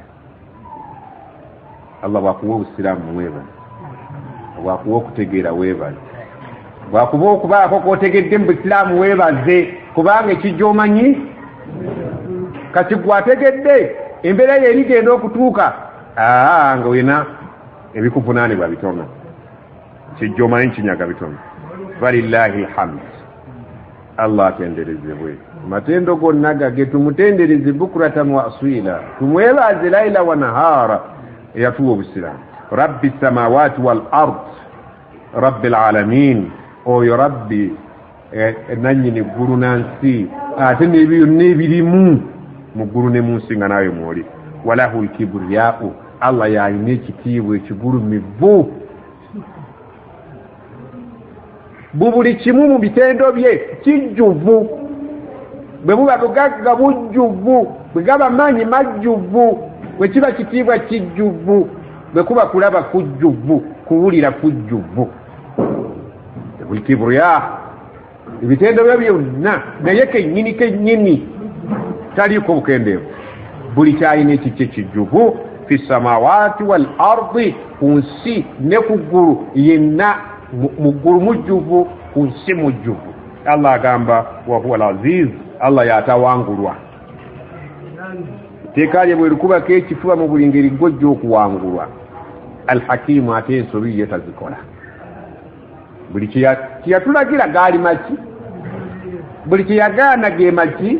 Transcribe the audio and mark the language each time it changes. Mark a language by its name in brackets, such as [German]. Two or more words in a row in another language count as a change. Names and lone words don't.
[Ganda] Allah bwakuwa obusiraamu weebale, bwakuwa okutegeera weebale, bwakuba okubaako k'otegedde mu busiraamu weebaze kubanga ekijja omanyi kati gwategedde embeera ye erigenda okutuuka nga olina ebikuvunaanibwa bitono, kijja omanyi kinyaga bitono. [Arabic] فلله الحمد. [Ganda] Allah atenderezebwe. Matendo gonna gage tumutendereze [Arabic] بكرة وأصيلا, [Ganda] tumwebaze [Arabic] ليلا ونهارا [Ganda] yatuwa obusiraamu. [Arabic] رب السماوات والأرض، رب العالمين, [Ganda] oyo rabbi nannyini eggulu nansi ate n'ebirimu mu ggulu ne mu nsi nga nawe mwoli. [Arabic] وله الكبرياء, [Ganda] Allah yalina ekitiibwa ekigulumivu. Buli kimu mu bitendo bye kijjuvu. Bwe buba bugagga bujjuvu, bwe gaba maanyi majjuvu, bwe kiba kitiibwa kijjuvu, bwe kuba kulaba kujjuvu, kuwulira kujjuvu. Buli kibriya ebitendo bye byonna naye kennyini taliiko bukendeevu. Buli kyalina ekikye kijjuvu. [Arabic] في السماوات والأرض, [Ganda] ku nsi ne ku ggulu yenna mu ggulu mujjuvu, ku nsi mujjuvu. Allah agamba [Arabic] وهو العزيز, [Ganda] Allah yatawangulwa. Etteeka lye bwe likubako ekifuba mu buli ngeri gojja okuwangulwa. Al-hakimu, ate ensobi ye tazikola. Buli kye yatulagira gaali maki, buli kye yagaana ge maki.